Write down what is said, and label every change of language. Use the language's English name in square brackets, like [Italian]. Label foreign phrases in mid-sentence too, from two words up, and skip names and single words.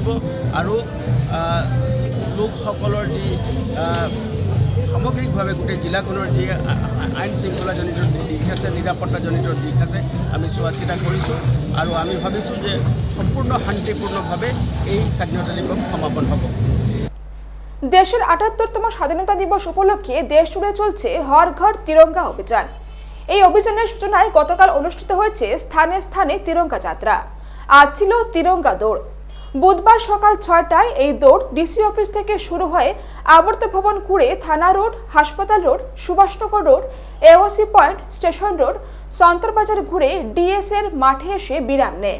[Assamese] আৰু লোকসকলৰ যি সামগ্ৰিকভাৱে গোটেই জিলাখনৰ যি আইন শৃংখলাজনিত দিশ আছে, নিৰাপত্তাজনিত দিশ আছে, আমি চোৱা চিতা কৰিছোঁ আৰু আমি ভাবিছোঁ যে সম্পূৰ্ণ শান্তিপূৰ্ণভাৱে এই স্বাধীনতা দিৱস সমাপন হ'ব। [Bangla] দেশের ৭৮তম স্বাধীনতা দিবস উপলক্ষে দেশ জুড়ে চলছে হর ঘর তিরঙ্গা অভিযান। এই অভিযানের সূচনায় গতকাল অনুষ্ঠিত হয়েছে স্থানে স্থানে তিরঙ্গা যাত্রা। আজ ছিল তিরঙ্গা দৌড়। বুধবার সকাল 6টায় এই দৌড় ডিসি অফিস থেকে শুরু হয়ে আবর্ত ভবন ঘুরে থানা রোড, হাসপাতাল রোড, সুভাষনগর রোড, এওসি পয়েন্ট, স্টেশন রোড, সন্তরবাজার ঘুরে ডিএস এর মাঠে এসে বিরাম নেয়।